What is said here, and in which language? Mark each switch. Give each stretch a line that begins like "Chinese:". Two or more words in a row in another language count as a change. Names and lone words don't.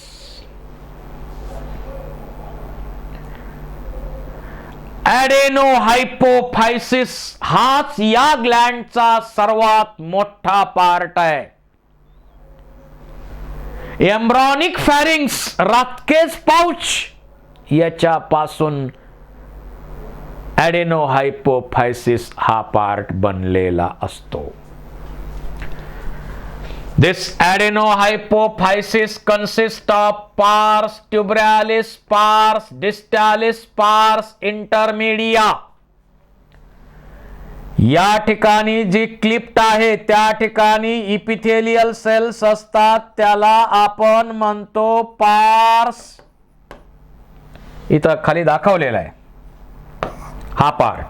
Marathi: ॲडेनोहायपोफायसिस हाच या ग्लँडचा सर्वात मोठा पार्ट आहे.
English: embryonic pharynx,
Marathi: रातकेज पाउच याच्यापासून ॲडेनोहायपोफायसिस हा पार्ट बनलेला असतो.
English: This adenohypophysis consists of pars tubralis, pars distalis, pars intermedia.
Marathi: या ठिकाणी जी क्लिप्ट आहे त्या ठिकाणी
English: epithelial cells
Marathi: असतात, त्याला आपण म्हणतो पार्स. इथं खाली दाखवलेला आहे हा पार्ट.